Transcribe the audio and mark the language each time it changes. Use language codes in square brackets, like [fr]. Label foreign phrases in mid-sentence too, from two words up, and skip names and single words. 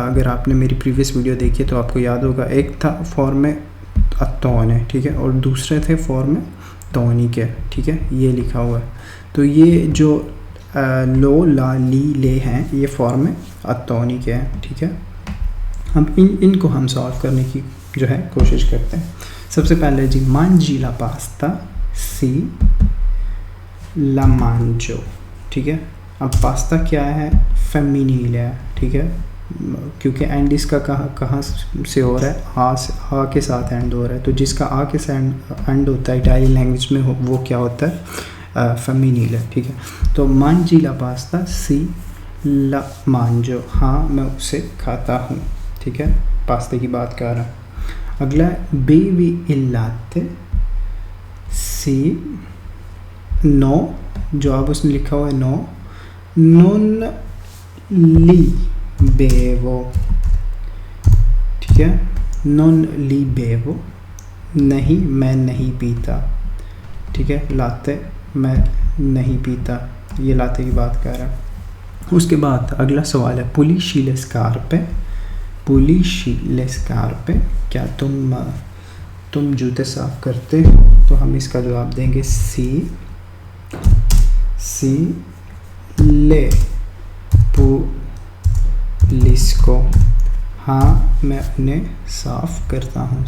[hi] अगर आपने मेरी प्रीवियस वीडियो देखी तो आपको याद होगा, एक था [it] forme atone, [hi] ठीक है, और दूसरे थे फॉर्म में तोनी के, ठीक है, ये लिखा हुआ है। तो ये जो [it] lo la li le [hi] हैं ये फॉर्म में अतोनी के हैं, ठीक है। हम इनको हम सॉल्व करने की जो है कोशिश करते हैं। सबसे पहले जी [it] mangi la pasta si la mangio, [hi] ठीक है। अब पास्ता क्या है, फेमिनिल है, ठीक है, क्योंकि एंड इसका कहाँ से हो रहा है, आ के साथ एंड हो रहा है। तो जिसका आ के साथ एंड होता है [en] Italian language [hi] में वो क्या होता है, फेमिनिल है, ठीक है। [it] तो mangi la pasta si la mangio, [hi] हाँ मैं उसे खाता हूँ, ठीक है, पास्ते की बात कर रहा हूँ। [it] अगला bevi il latte si no, [hi] जो अब उसने लिखा हुआ है [it] no, non li bevo, [hi] ठीक है, [it] non li bevo, [hi] नहीं मैं नहीं पीता, ठीक है, लाते मैं नहीं पीता, ये लाते की बात कर रहा है। उसके बाद अगला सवाल है [it] pulisci le scarpe, pulisci le scarpe, [hi] क्या तुम जूते साफ करते हो? तो हम इसका जवाब देंगे [it] sì le pulisco, [hi] हाँ मैं उन्हें साफ़ करता हूँ।